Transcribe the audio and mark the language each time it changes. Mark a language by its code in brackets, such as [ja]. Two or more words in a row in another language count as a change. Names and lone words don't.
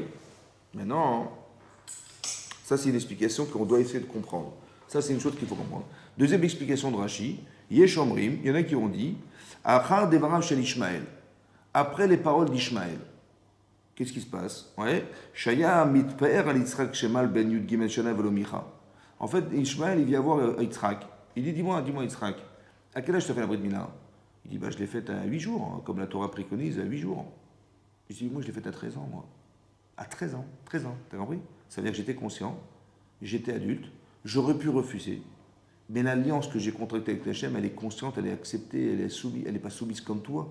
[fr] Maintenant, ça c'est une explication qu'on doit essayer de comprendre. Ça c'est une chose qu'il faut comprendre. Deuxième explication de Rashi, [he] יש אומרים, [fr] il y en a qui ont dit, [he] אחר דבריו של ישמעאל, [fr] après les paroles d'Ishmaël. Qu'est-ce qui se passe? Ouais. [he] שהיה מתפאר על יצחק שמל בן יוד גימל שנה ולא מיחה. [fr] En fait, Ishmaël, il vient voir Yitzhak. Il dit, dis-moi Yitzhak, à quel âge tu as fait la [he] ברית מילה? [fr] Il dit, bah, je l'ai faite à 8 jours, hein, comme la Torah préconise, à 8 jours. Je dis, moi, je l'ai faite à 13 ans, moi. À 13 ans, t'as compris? Ça veut dire que j'étais conscient, j'étais adulte, j'aurais pu refuser, mais l'alliance que j'ai contractée avec Hachem, elle est consciente, elle est acceptée, elle est soumise, elle n'est pas soumise comme toi.